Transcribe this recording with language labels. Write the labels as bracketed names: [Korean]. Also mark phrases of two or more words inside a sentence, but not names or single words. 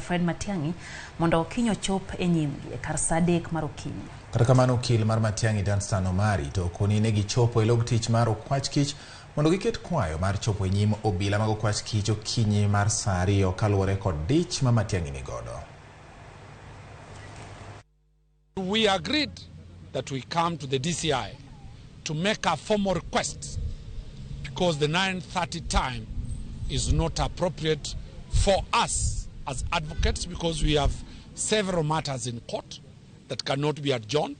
[Luo (Kenya and Tanzania)] Fred Matiang'i mondo okinyo chop e nyimgi e kar saa 3 mar okinyi. Kata kamano okil mar Matiang'i Danstan Omari to koni ne gichopo e log tich mar okwach kich mondo giket kwayo mar chopo e nyim obila mag okwach kich okinyi mar saa 2 kaluwore kod dich ma Matiang'i ni godo. [English] We agreed that we come to the DCI to make a formal request because the 9:30 time is not appropriate for us as advocates because we have several matters in court that cannot be adjourned.